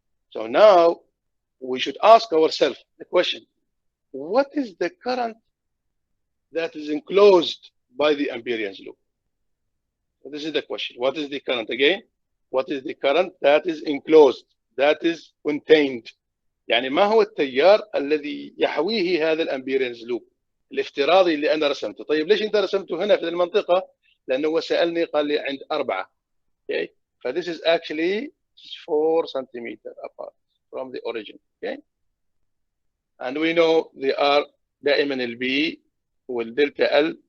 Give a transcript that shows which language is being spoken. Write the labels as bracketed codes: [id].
[en] So now we should ask ourselves the question: what is the current that is enclosed by the Amperians loop? So this is the question. What is the current again? What is the current that is enclosed, that is contained? [ar] يعني ما هو التيار الذي يحويه هذا الأمبيرينز لوب الافتراضي اللي أنا رسمته؟ طيب ليش أنت رسمته هنا في المنطقة؟ لأنه هو سألني قال لي عند 4. [en] Okay. So this is actually 4 centimeters apart from the origin. Okay. And we know they are [ar] دائما البي والدلتا ال.